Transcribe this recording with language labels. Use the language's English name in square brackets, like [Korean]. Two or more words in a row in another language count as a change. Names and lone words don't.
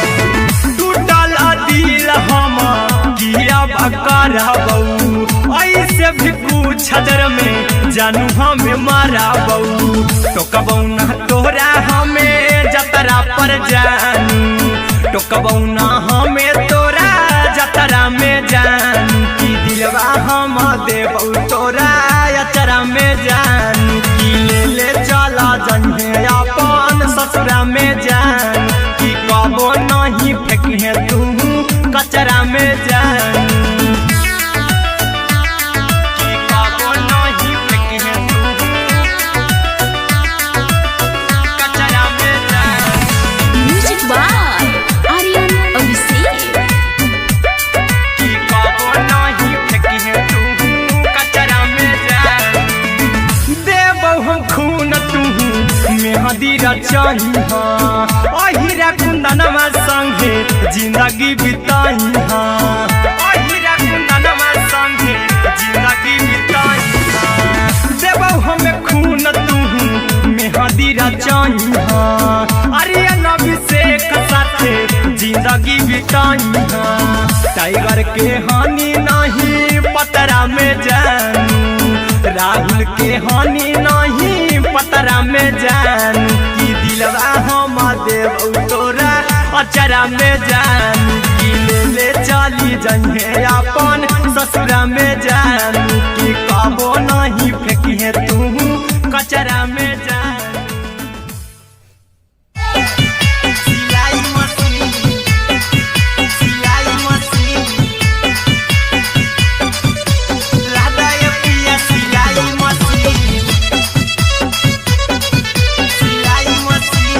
[Maithili] टूटल दिल हम किया कराबौ, ऐसे भी पूछ देर में जानू हमें माराबौ। टोकबौ ना तोरा हमें जतरा पर जानू, टोकबौ ना हमें तोरा जतरा में जानू। की दिलवा हम देबौ तोरा अचरा में जानू, की ले ले चला जइहे अपन ससुरा में जान, की कबो नहीं फेंकिहे तू कचरा में जानू, की कबो नहीं फेंकिहे तू कचरा में जान। [English] Music by आर्यन अभिषेक। [Maithili] की कबो नहीं फेंकिहे तू कचरा में जान। देबौ हम खून तू मेहंदी रचइहा, अहिरा कुंदनमा संगे जिंदगी बिताइहा, अहिरा कुंदनमा संगे जिंदगी बिताइहा। देबौ हमें खून तू मेहंदी रचइहा, आर्यन अभिषेक साथे जिंदगी बिताइहा। टाइगर के हानि नहीं पतरा में जानू, राहुल के हानि नहीं पतरा में जानू। की दिलवा हम देबौ तोरा अचरा में जानू, की ले ले चली जइहे अपन ससुरा में जानू, की कबो नहीं फेंकिहे तू कचरा में जानू। सिलाई मशीन, सिलाई मशीन, लादा ये पिया सिलाई मशीन, सिलाई मशीन।